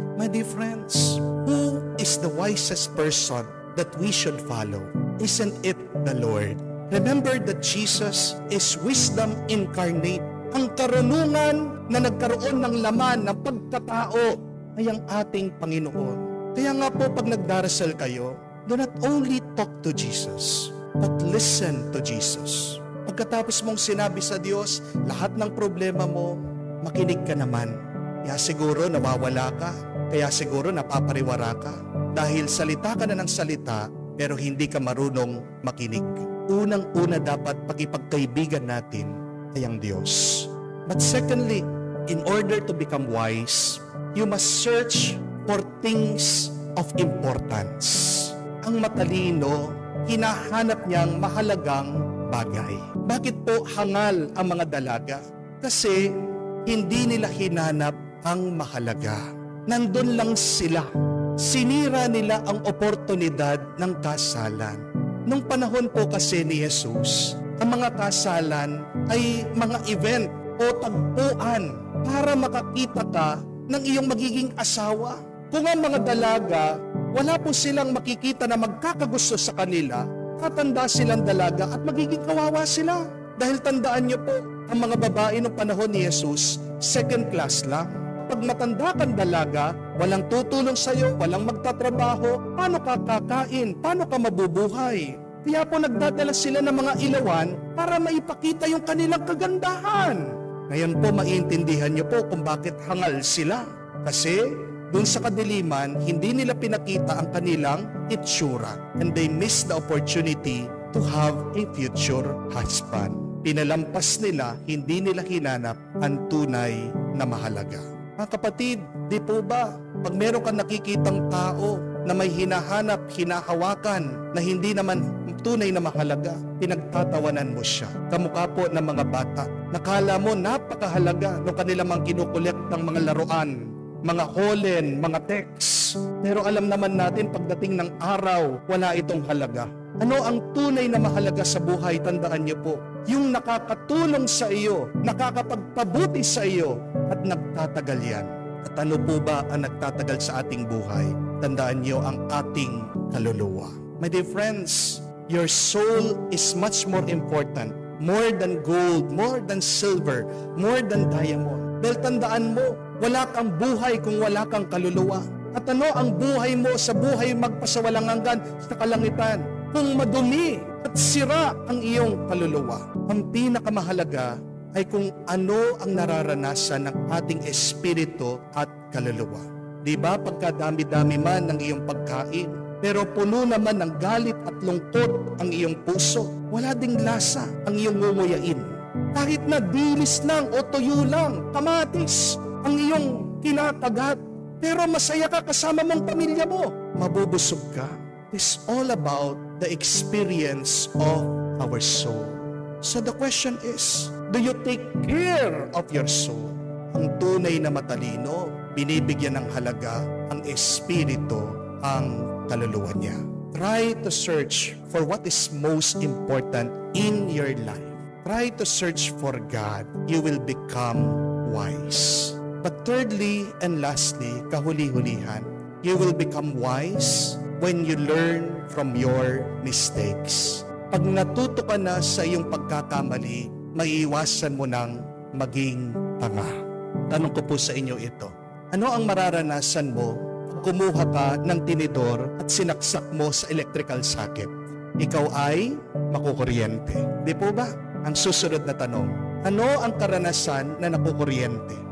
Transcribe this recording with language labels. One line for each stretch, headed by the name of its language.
English: My dear friends, who is the wisest person that we should follow? Isn't it the Lord? Remember that Jesus is wisdom incarnate.
Filipino: Ang karunungan na nagkaroon ng laman ng pagkatao ay ang ating Panginoon. Kaya nga po pag nagdarasal kayo,
English: do not only talk to Jesus, but listen to Jesus.
Filipino: Pagkatapos mong sinabi sa Diyos, lahat ng problema mo, makinig ka naman. Kaya siguro nawawala ka, kaya siguro napapariwara ka. Dahil salita ka na ng salita, pero hindi ka marunong makinig. Unang-una dapat pakipagkaibigan natin ay ang Diyos.
English: But secondly, in order to become wise, you must search for things of importance.
Filipino: Ang matalino, hinahanap niyang mahalagang bagay. Bakit po hangal ang mga dalaga? Kasi hindi nila hinanap ang mahalaga. Nandun lang sila. Sinira nila ang oportunidad ng kasalan. Nung panahon po kasi ni Jesus, ang mga kasalan ay mga event o tagpuan para makakita ka ng iyong magiging asawa. Kung ang mga dalaga, wala po silang makikita na magkakagusto sa kanila, tatanda silang dalaga at magiging kawawa sila. Dahil tandaan niyo po, ang mga babae noong panahon ni Jesus, second class lang. Pag matanda kang dalaga, walang tutulong sa iyo, walang magtatrabaho, paano ka kakain, paano ka mabubuhay? Kaya po nagdadala sila ng mga ilawan para maipakita yung kanilang kagandahan. Ngayon po maiintindihan niyo po kung bakit hangal sila. Kasi dun sa kadiliman, hindi nila pinakita ang kanilang itsura.
English: And they missed the opportunity to have a future husband.
Filipino: Pinalampas nila, hindi nila hinanap ang tunay na mahalaga. Mga kapatid, di po ba, pag meron kang nakikitang tao na may hinahanap, hinahawakan, na hindi naman tunay na mahalaga, pinagtatawanan mo siya. Kamukha po ng mga bata. Nakala mo napakahalaga nung kanila mang kinukulek ng mga laruan, mga holen, mga text. Pero alam naman natin pagdating ng araw, wala itong halaga. Ano ang tunay na mahalaga sa buhay? Tandaan niyo po, yung nakakatulong sa iyo, nakakapagpabuti sa iyo, at nagtatagal yan. At ano po ba ang nagtatagal sa ating buhay? Tandaan niyo ang ating kaluluwa.
English: My dear friends, your soul is much more important, more than gold, more than silver, more than diamond.
Filipino: Dahil tandaan mo, wala kang buhay kung wala kang kaluluwa. At ano ang buhay mo sa buhay magpasawalang hanggan sa kalangitan? Kung madumi at sira ang iyong kaluluwa. Ang pinakamahalaga ay kung ano ang nararanasan ng ating espiritu at kaluluwa. Di ba pagkadami-dami man ng iyong pagkain, pero puno naman ng galit at lungkot ang iyong puso, wala ding lasa ang iyong ngumunguyain. Kahit na dilis lang o tuyo lang, kamatis ang iyong kinakagat, pero masaya ka kasama mong pamilya mo, mabubusog ka.
English: It's all about the experience of our soul. So the question is, do you take care of your soul?
Filipino: Ang tunay na matalino, binibigyan ng halaga ang espiritu, ang kaluluwa niya.
English: Try to search for what is most important in your life. Try to search for God. You will become wise. But thirdly and lastly,
Filipino: kahuli-hulihan,
English: you will become wise when you learn from your mistakes.
Filipino: Pag natuto ka na sa iyong pagkakamali, maiiwasan mo nang maging tanga. Tanong ko po sa inyo ito. Ano ang mararanasan mo pag kumuha ka ng tinidor at sinaksak mo sa electrical socket? Ikaw ay makukuryente. Di po ba? Ang susunod na tanong, ano ang karanasan na nakukuryente?